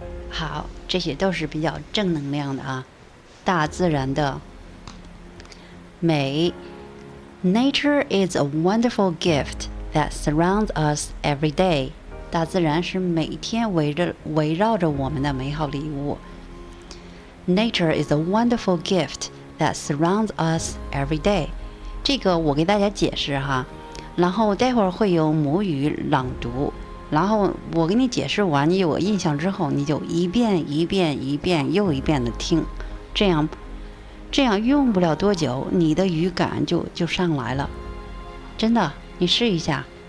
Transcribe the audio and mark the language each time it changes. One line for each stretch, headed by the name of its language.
Chinese: 好，这些都是比较正能量的啊。大自然的美。
English: Nature is a wonderful gift that surrounds us every day.
Chinese: 大自然是每天围绕着我们的美好礼物。
English: Nature is a wonderful gift that surrounds us every day.
Chinese: 这个我给大家解释哈，然后待会儿会有母语朗读，然后我给你解释完，你有印象之后，你就一遍又一遍的听，这样用不了多久，你的语感就上来了，真的，你试一下。